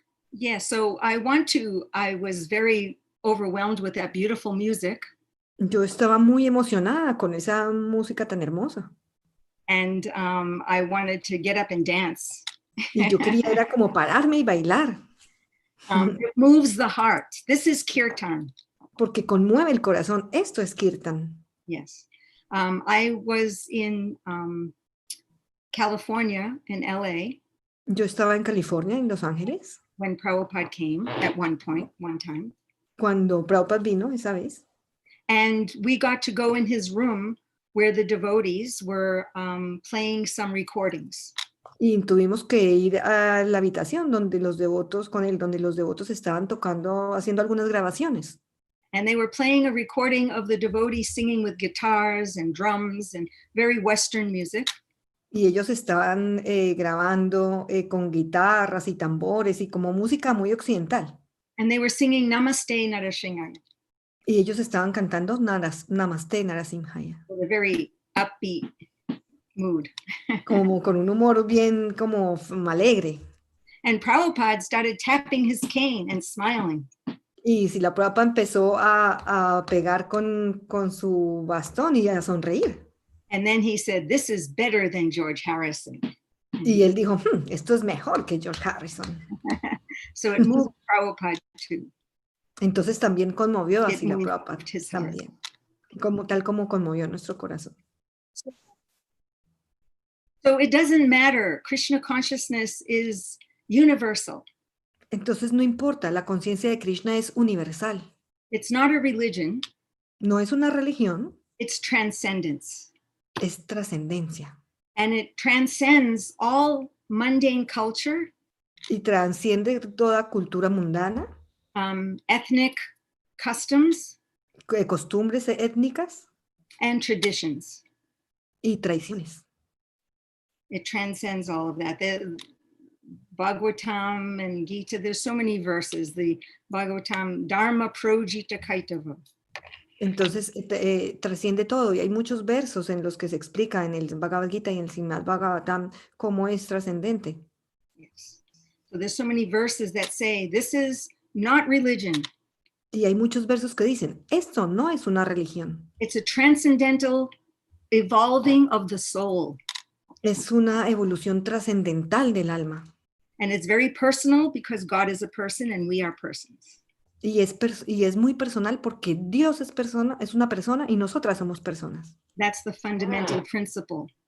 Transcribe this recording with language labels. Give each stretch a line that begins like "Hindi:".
English: Yeah, so I was very overwhelmed with that beautiful music.
Spanish: Yo estaba muy emocionada con esa música tan hermosa.
English: And I wanted to get up and dance.
Spanish: Y yo quería era como pararme y bailar.
English: It moves the heart. This is kirtan.
Spanish: Porque conmueve el corazón. Esto es kirtan.
English: Yes. I was in California, in LA.
Spanish: Yo estaba en California, en Los Ángeles.
English: When Prabhupada came at one time.
Spanish: Cuando Prabhupada vino esa vez.
English: And we got to go in his room where the devotees were playing some recordings.
Spanish: Y tuvimos que ir a la habitación donde los devotos, donde los devotos estaban tocando, haciendo algunas grabaciones.
English: And they were playing a recording of the devotees singing with guitars and drums and very Western music.
Spanish: Y ellos estaban grabando con guitarras y tambores y como música muy occidental.
English: And they were singing Namaste Narasingaya.
Spanish: Y ellos estaban cantando Namaste Narasimhaya.
English: With a very upbeat mood.
Spanish: Como con un humor bien como alegre.
English: And Prabhupada started tapping his cane and smiling.
Spanish: Y Srila Prabhupada empezó a pegar con su bastón y a sonreír.
English: And then he said, "This is better than George Harrison."
Spanish: Y él dijo, esto es mejor que George Harrison.
English: So it moved Prabhupada too.
Spanish: Entonces también conmovió a Srila Prabhupada también, tal como conmovió nuestro corazón.
English: So it doesn't matter. Krishna consciousness is universal.
Spanish: Entonces no importa, la conciencia de Krishna es universal.
English: It's not a religion.
Spanish: No es una religión.
English: It's transcendence.
Spanish: Es trascendencia.
English: And it transcends all mundane culture.
Spanish: Y transciende toda cultura mundana.
English: Ethnic customs.
Spanish: Costumbres étnicas.
English: And traditions.
Spanish: Y tradiciones.
English: It transcends all of that. The Bhagavatam and Gita, there's so many verses. The Bhagavatam, Dharma Projita Kaitava.
Spanish: Entonces trasciende todo y hay muchos versos en los que se explica en el Bhagavad Gita y en el Srimad Bhagavatam cómo es trascendente.
English: Yes. So there's so many verses that say this is not religion.
Spanish: Y hay muchos versos que dicen, esto no es una religión.
English: It's a transcendental evolving of the soul.
Spanish: Es una evolución trascendental del alma.
English: And it's very personal because God is a person and we are persons.
Spanish: Y es muy personal porque Dios es una persona y nosotras somos personas.
English: That's the fundamental principle.